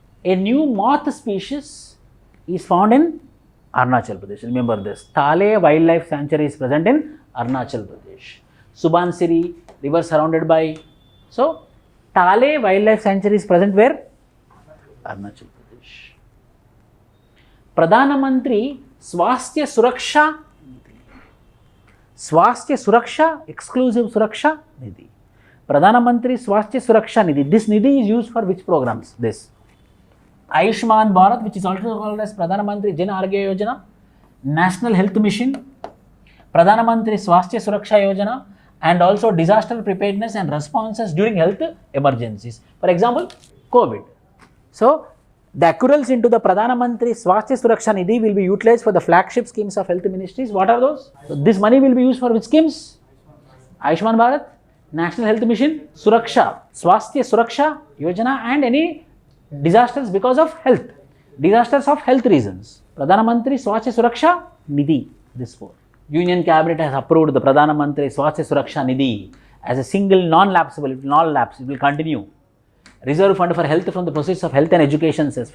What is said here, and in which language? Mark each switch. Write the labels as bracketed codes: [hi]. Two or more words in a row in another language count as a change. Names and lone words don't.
[en] A new moth species is found in Arunachal Pradesh. Remember this. Thale Wildlife Sanctuary is present in Arunachal Pradesh. Subansiri, river surrounded by. So, Thale Wildlife Sanctuary is present where? Arunachal Pradesh. Pradhana Mantri Swasthya Suraksha Nidhi. Swasthya Suraksha, exclusive Suraksha Nidhi. Pradhana Mantri Swasthya Suraksha Nidhi. This Nidhi is used for which programs? This. Ayushman Bharat, which is also called as Pradhana Mantri Jan Arogya Yojana, National Health Mission, Pradhana Mantri Swasthya Suraksha Yojana, and also disaster preparedness and responses during health emergencies. For example, COVID. So, the accruals into the Pradhana Mantri Swasthya Suraksha Nidhi will be utilized for the flagship schemes of health ministries. What are those? So, this money will be used for which schemes? Ayushman Bharat, National Health Mission, Suraksha, Swasthya Suraksha Yojana and any disasters because of health, disasters of health reasons. Pradhana Mantri Swasthya Suraksha Nidhi, this 4. Union Cabinet has approved the Pradhana Mantri Swasthya Suraksha Nidhi as a single non-lapsable, it will not lapse, it will continue. Reserve fund for health from the proceeds of health and education cess.